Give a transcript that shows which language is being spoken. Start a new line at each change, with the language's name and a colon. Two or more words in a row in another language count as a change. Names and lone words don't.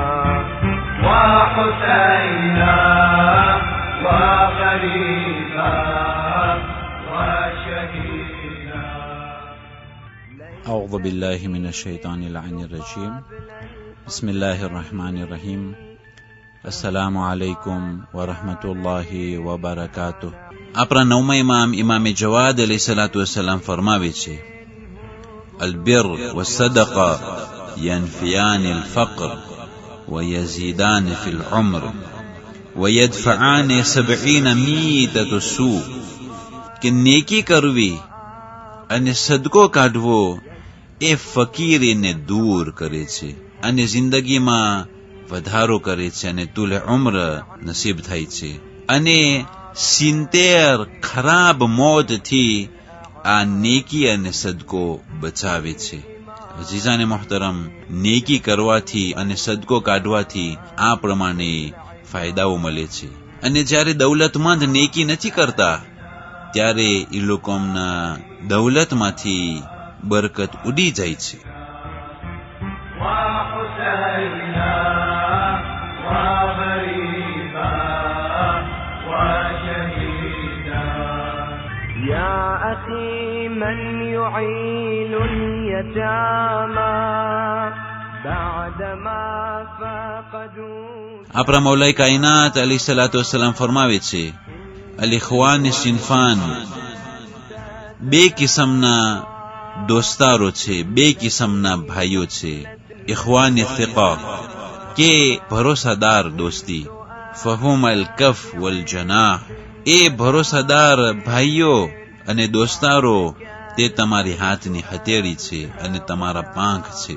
Arabic: وحسينا وغريبا وشهيدا. أعوذ بالله من الشيطان اللعين الرجيم. بسم الله الرحمن الرحيم. السلام عليكم ورحمة الله وبركاته.
Gujarati: આપણા નવમા ઇમામે જવાદ
Arabic: عليه الصلاة والسلام
Gujarati: ફરમાવે છે,
Arabic: البر والصدقة ينفيان الفقر ويزيدان في العمر ويدفعان 70 ميتة السوء.
Gujarati: કે નેકી કરવી અને સદકો કાઢવો એ ફકીરીને દૂર કરે છે અને જિંદગીમાં વધારો કરે છે અને તુલે ઉમ્ર નસીબ થાય છે અને 70 ખરાબ મોતથી આ નેકી અને સદકો બચાવે છે.
Urdu: عزیزان محترم,
Gujarati: નેકી કરવાથી અને સદકો કાઢવાથી આ પ્રમાણે ફાયદાઓ મળે છે. અને જ્યારે દૌલતમંદ નેકી નથી કરતા ત્યારે એ લોકોના દૌલતમાંથી બરકત ઉડી જાય છે.
Arabic: يا أخي من يعين اليتامى بعدما فقدوا.
Gujarati: આપણા મૌલાએ કાયનાત
Arabic: عليه الصلاة والسلام
Gujarati: ફરમાવે છે,
Arabic: الإخوان صنفان,
Gujarati: બે કિસ્મના દોસ્તારો છે, બે કિસ્મના ભાઈઓ છે.
Arabic: إخوان ثقة
Gujarati: કે ભરોસાદાર દોસ્તી,
Arabic: فهم الكف والجناح,
Gujarati: એ ભરોસાદાર ભાઈઓ અને દોસ્તારો તે તમારી હાથની હથેળી છે અને તમારા પાંખ છે.